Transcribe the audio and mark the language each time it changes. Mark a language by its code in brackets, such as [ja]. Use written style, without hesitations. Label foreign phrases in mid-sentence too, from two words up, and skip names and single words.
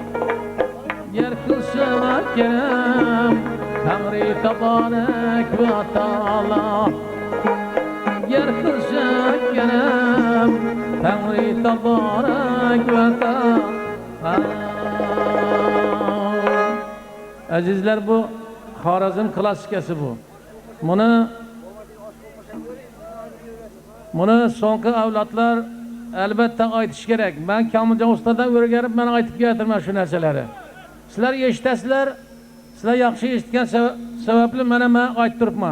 [uz] Yer kılsa kerem Tanrı [ar] تبارك وتعالى. [uz] Yer kılsa kerem Tanrı [ar] تبارك وتعالى. [uz] Azizler, bu Xorazm klassikasi bu. Buni so'nggi avlodlar albatta aytish kerak. Men Kamiljon ustadan o'rganib, men aytib keltirman shu narsalarni. Sizlar eshitasizlar, sizlar yaxshi eshitgan sababli men aytib turibman.